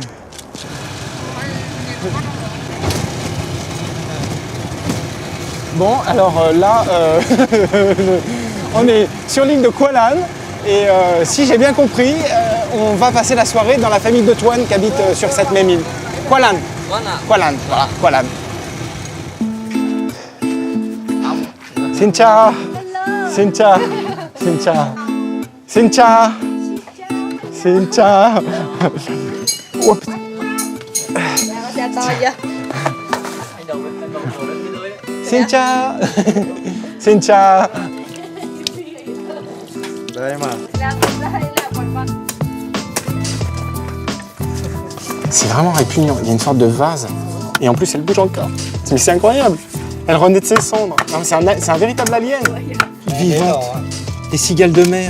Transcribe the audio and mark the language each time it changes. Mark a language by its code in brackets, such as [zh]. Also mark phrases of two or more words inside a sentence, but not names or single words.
[fr] Bon, alors là, on est sur l'île de Kualan et si j'ai bien compris, on va passer la soirée dans la famille de Tuan qui habite sur cette même île. Kualan. Kualan, voilà, Kualan. [vi] Xin chào. Xin chào. Xin chào. Xin chào. Xin chào. Ủa, Xin chào. Xin chào. [fr] C'est vraiment répugnant. Il y a une sorte de vase. Et en plus, elle bouge encore. Mais c'est incroyable. Elle renaît de ses cendres. C'est un véritable alien. Vivante. Des cigales de mer.